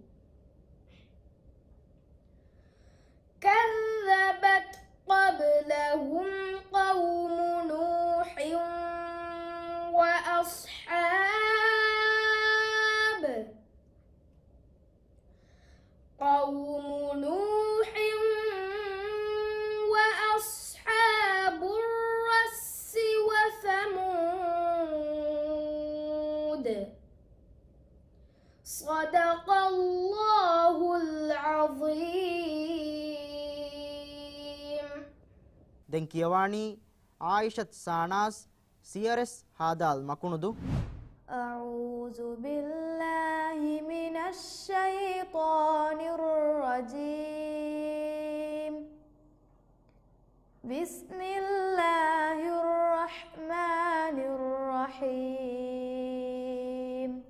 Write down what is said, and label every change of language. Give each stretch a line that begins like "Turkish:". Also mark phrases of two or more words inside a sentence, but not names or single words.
Arabic: كذبت قبلهم قوم نوح وأصحاب الرس وثمود صدق الله العظيم.
Sinhala: දැන් කියවානි ආයිෂත් සානාස් සියරස් හාදාල් මකුණුදු
Arabic: أعوذ بالله من الشيطان الرجيم. بسم الله الرحمن الرحيم.